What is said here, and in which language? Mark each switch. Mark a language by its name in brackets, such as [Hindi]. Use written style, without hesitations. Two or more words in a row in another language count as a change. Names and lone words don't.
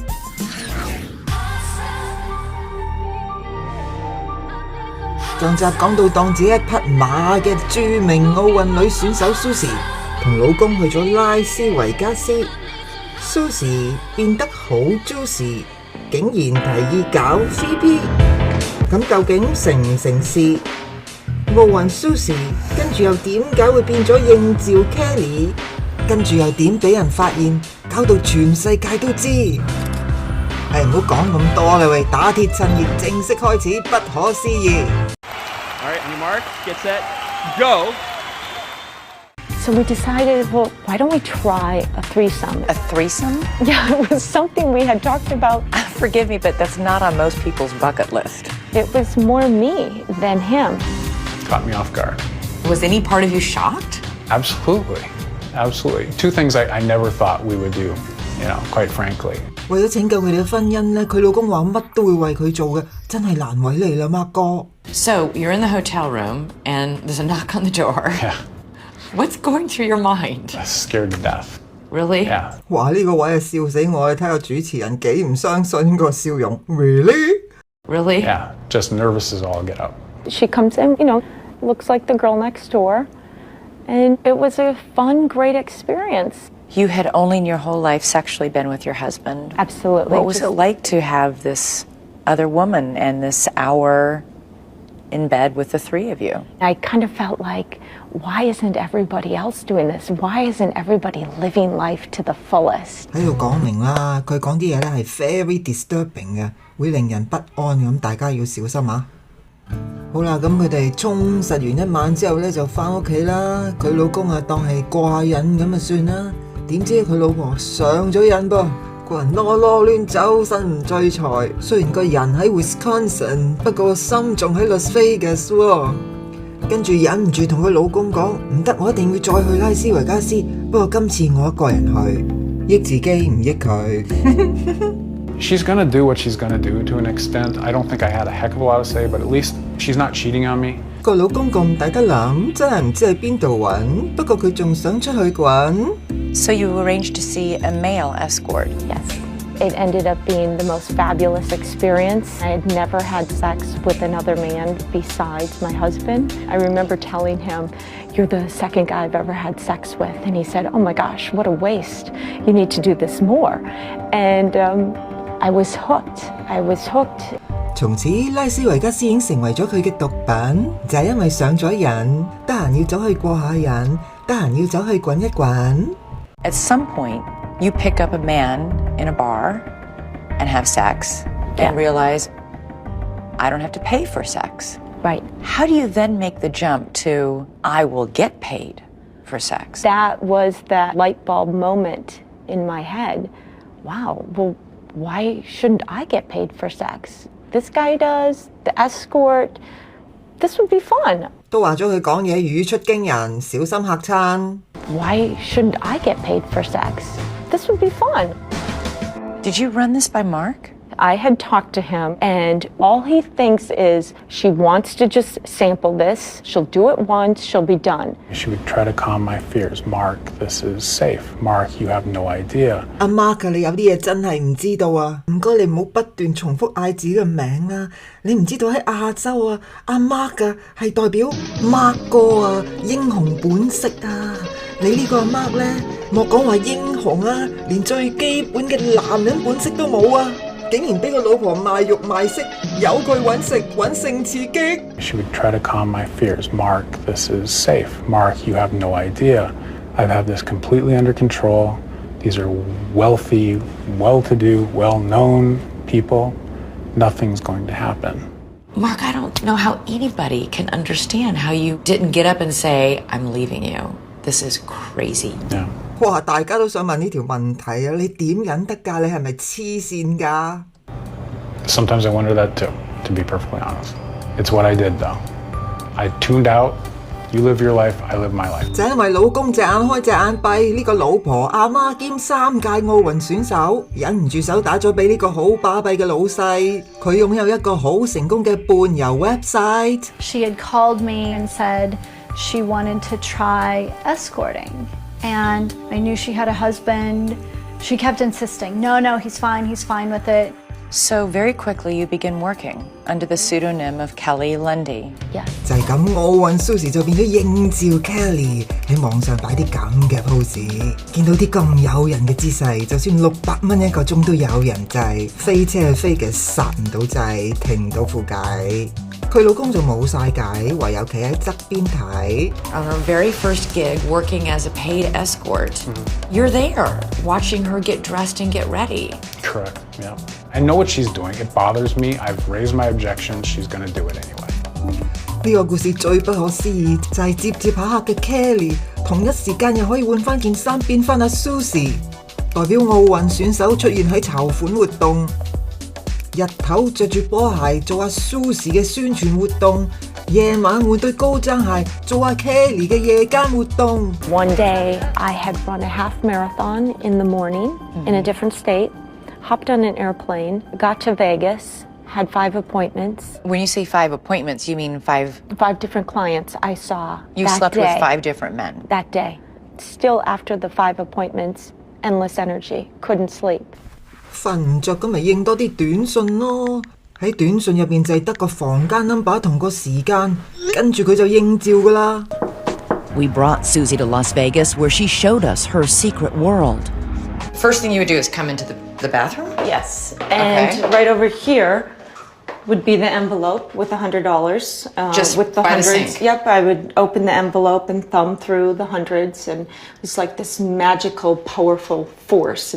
[Cantonese] 上集講到當自己一匹馬嘅著名奧運女選手 Susie 同老公去咗拉斯維加斯。Susie 變得好 juicy， 竟然提議搞 3P， 咁究竟成唔成事？奧運 Susie 跟住又點解會變咗應召 Kelly？跟住又點俾人發現，搞到全世界都知？唔好講咁多啦喂，打鐵趁熱正式開始，不可思議。 [English] All right, on your mark, get set, go. So we decided, well, why don't we try a threesome? A threesome? Yeah, it was something we had talked about. Forgive me, but that's not on most people's bucket list. It was more me than him. Caught me off guard. Was any part of you shocked? Absolutely. Absolutely. Two things I never thought we would do, quite frankly. [Cantonese] 為咗拯救佢哋嘅婚姻咧，佢老公話乜都會為佢做嘅，真係難為你啦，Mark哥。 [English] So you're in the hotel room and there's a knock on the door. Yeah. What's going through your mind? I was scared to death. Really? Yeah. [Cantonese] 哇！呢個位啊笑死我，你睇下主持人幾唔相信個笑容。Really? [English] Really? Yeah. Just nervous as all get up. She comes in, looks like the girl next door. And it was a fun, great experience. You had only in your whole life sexually been with your husband. Absolutely. What was it like to have this other woman and this hour in bed with the three of you? I kind of felt like, why isn't everybody else doing this? Why isn't everybody living life to the fullest? [Cantonese] 喺度講明啦，佢講啲嘢咧係 [English] very disturbing [Cantonese] 嘅，會令人不安咁，大家要小心啊！好啦，咁佢哋充實完一晚之後咧，就翻屋企啦。佢老公啊當係掛癮咁啊算啦。點知佢老婆上咗癮噃，個人囉囉攣走身唔聚財。雖然個人喺 Wisconsin， 不過心仲喺 Las Vegas 喎。跟住忍唔住同佢老公講：唔得，我一定要再去拉斯維加斯。不過今次我一個人去，益自己唔益佢。 [English] She's gonna do what she's gonna do to an extent. I don't think I had a heck of a lot to say, but at least she's not cheating on me. [Cantonese] 個老公咁抵得諗，真係唔知喺邊度揾。不過佢仲想出去滾。 [English] So you arranged to see a male escort? Yes. It ended up being the most fabulous experience. I had never had sex with another man besides my husband. I remember telling him, "You're the second guy I've ever had sex with." And he said, "Oh my gosh, what a waste. You need to do this more." And I was hooked. I was hooked. [Cantonese] 從此拉斯維加斯已經成為咗佢嘅毒品，就係因為上咗癮，得閒要走去過下癮，得閒要走去滾一滾。 [English] At some point, you pick up a man in a bar and have sex and realize, I don't have to pay for sex. Right. How do you then make the jump to, I will get paid for sex? That was that light bulb moment in my head. Wow, well, why shouldn't I get paid for sex? This guy does, the escort. This would be fun. [Cantonese] 都話咗佢講嘢語出驚人，小心嚇親。 [English] Why shouldn't I get paid for sex? This would be fun. Did you run this by Mark? I had talked to him, and all he thinks is she wants to just sample this. She'll do it once, she'll be done. She would try to calm my fears. Mark, this is safe. Mark, you have no idea. [Cantonese] 阿 Mark 啊，你有啲嘢真係唔知道啊！唔該你唔好不斷重複嗌自己嘅名啦。你唔知道喺亞洲啊，阿 Mark 啊係代表 Mark 哥啊，英雄本色啊！你呢個阿 Mark 咧，莫講話英雄啊，連最基本嘅男人本色都冇啊！竟然俾個老婆賣肉賣色，由佢揾食揾性刺激。 [English] She would try to calm my fears. Mark, this is safe. Mark, you have no idea. I have this completely under control. These are wealthy, well-to-do, well-known people. Nothing's going to happen. Mark, I don't know how anybody can understand how you didn't get up and say, I'm leaving you. This is crazy. Yeah. 哇！ [Cantonese] 大家都想問呢條問題啊！你點忍得㗎？你係咪黐線㗎？ [English] Sometimes I wonder that too, to be perfectly honest. It's what I did though. I tuned out. You live your life, I live my life. [Cantonese] 就因為老公隻眼開隻眼閉，呢個老婆阿媽兼3屆奧運選手，忍唔住手打咗俾呢個好巴閉嘅老細。佢擁有一個好成功嘅伴遊 website。 [English] She had called me and said, she wanted to try escorting. And I knew she had a husband. She kept insisting, no, he's fine with it. So very quickly you begin working under the pseudonym of Kelly Lundy. Yes. [Cantonese] 就係咁，奧運 Susie 就變咗應召 Kelly 喺網上擺啲咁嘅 pose， 見到啲咁誘人嘅姿勢，就算600蚊一個鐘都有人制，飛車去飛嘅剎唔到掣，停唔到副偈。佢老公就冇晒計，唯有企喺側邊睇。 [English] On her very first gig, working as a paid escort, you're there, watching her get dressed and get ready. Correct, yeah. I know what she's doing. It bothers me. I've raised my objections. She's going to do it anyway. [Cantonese] 呢個故事最不可思議就係接下客嘅 Kelly， 同一時間又可以換翻件衫變翻阿 Susie， 代表奧運選手出現喺籌款活動。日頭着住波鞋做阿 Susie 嘅宣傳活動，夜晚換對高踭鞋做阿 Kelly 嘅夜間活動。 [English] One day I had run a half marathon in the morning in a different state, hopped on an airplane, got to Vegas, had 5 appointments. When you say 5 appointments, you mean 5... 5 different clients I saw You that slept day, with 5 different men. That day. Still after the 5 appointments, endless energy, couldn't sleep. [Cantonese] 瞓唔着咁咪應多啲短信咯，喺短信入邊就係得個房間 number 同個時間，跟住佢就應召噶啦。 [English] We brought Susie to Las Vegas where she showed us her secret world. First thing you would do is come into the bathroom? Yes, and right over here would be the envelope with $100. Just with the by the hundreds. sink? Yep, I would open the envelope and thumb through the hundreds, and it was like this magical, powerful force.